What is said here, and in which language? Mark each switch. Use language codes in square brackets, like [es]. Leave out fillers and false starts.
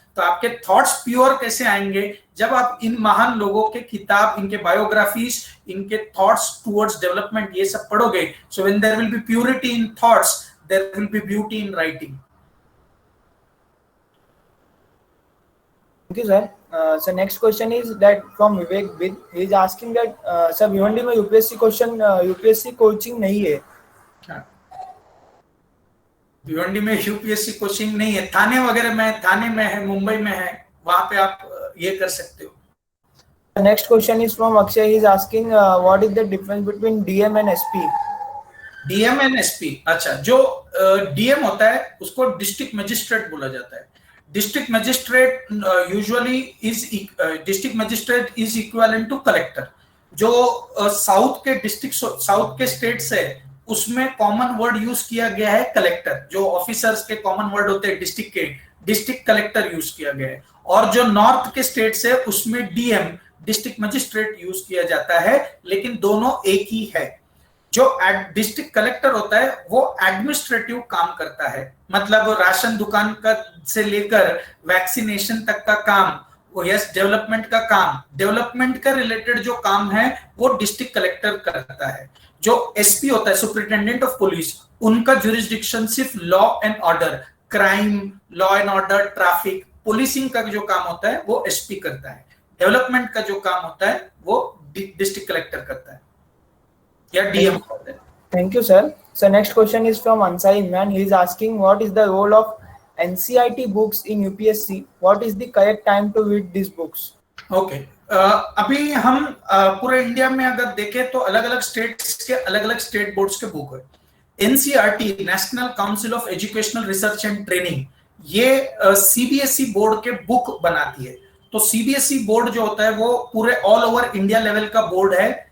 [hi] तो आपके thoughts pure कैसे आएंगे, जब आप इन महान लोगों के किताब, इनके बायोग्राफीज, इनके थॉट्स टुवर्ड्स डेवलपमेंट, ये सब पढ़ोगे। [en] So when there will be purity in thoughts, there will be beauty in writing. Thank you, sir. So next question is that from Vivek Bid. He is asking that sir [hi] Bhiwandi में UPSC coaching नहीं है। भिवंडी में UPSC coaching नहीं है, थाने वगैरह में, थाने में है, मुंबई में है, वहां पे आप ये कर सकते हो। [en] Next question is from Akshay. He is asking what is the difference between DM and SP? [hi] DM and SP, अच्छा, जो DM होता है उसको डिस्ट्रिक्ट मजिस्ट्रेट बोला जाता है। [en] District magistrate usually district magistrate is equivalent to collector. [hi] जो south के स्टेट्स है उसमें कॉमन वर्ड यूज किया गया है कलेक्टर, जो ऑफिसर्स के कॉमन वर्ड होते हैं डिस्ट्रिक्ट के, डिस्ट्रिक्ट कलेक्टर यूज किया गया है। और जो नॉर्थ के स्टेट्स है उसमें डीएम, डिस्ट्रिक्ट मजिस्ट्रेट यूज किया जाता है, लेकिन दोनों एक ही है। जो डिस्ट्रिक्ट कलेक्टर होता है वो एडमिनिस्ट्रेटिव काम करता है, मतलब राशन दुकान का से लेकर वैक्सीनेशन तक का काम, वो यस डेवलपमेंट का काम, डेवलपमेंट का रिलेटेड जो काम है वो डिस्ट्रिक्ट कलेक्टर करता है। जो एसपी होता है, सुपरिटेंडेंट ऑफ पुलिस, उनका जुरिस्डिक्शन सिर्फ law and order, crime, law and order, traffic, policing का जो काम होता है वो एसपी करता है। डेवलपमेंट का जो काम होता है वो डिस्ट्रिक्ट कलेक्टर करता है या डीएम करता है। [en] Thank you, sir. So next question is from Ansai Imran. He is asking what is the role of NCERT books in UPSC. What is the correct time to read these books? [hi] Okay अभी हम पूरे India में अगर देखें तो अलग अलग states के अलग अलग स्टेट बोर्ड्स के बुक है। NCERT national council of educational research and training ये सीबीएसई बोर्ड के बुक बनाती है। तो सीबीएसई बोर्ड जो होता है वो पूरे ऑल ओवर इंडिया लेवल का बोर्ड है।